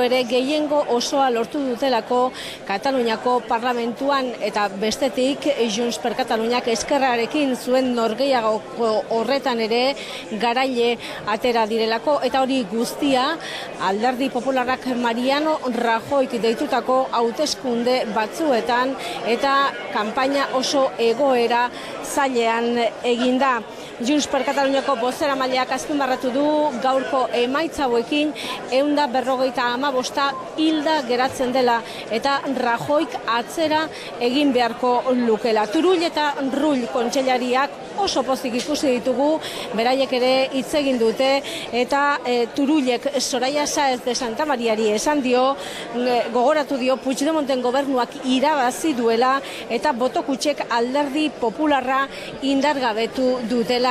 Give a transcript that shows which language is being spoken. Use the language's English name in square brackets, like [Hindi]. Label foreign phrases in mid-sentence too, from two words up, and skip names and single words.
[Basque] ere gehiengo osoa lortu dutelako Kataluniako parlamentuan, eta bestetik Junts per Kataluniak eskerrarekin zuen norgehiagoko horretan ere garaile atera direlako, eta hori guztia Alderdi Popularrak Mariano Rajoyk deitutako hauteskunde batzuetan eta kanpaina oso egoera zailean eginda. Junts per Kataluniako bozeramaileak azpimarratu du gaurko emaitza hauekin 155 hilda geratzen dela, eta Rajoyk atzera egin beharko lukela. Turull eta Rull kontseilariak oso pozik ikusi ditugu, beraiek ere hitz egin dute, eta Turullek Soraya Sáez de Santamariari esan dio, gogoratu dio Puigdemonten gobernuak irabazi duela, eta boto kutxek Alderdi Popularra indargabetu dutela.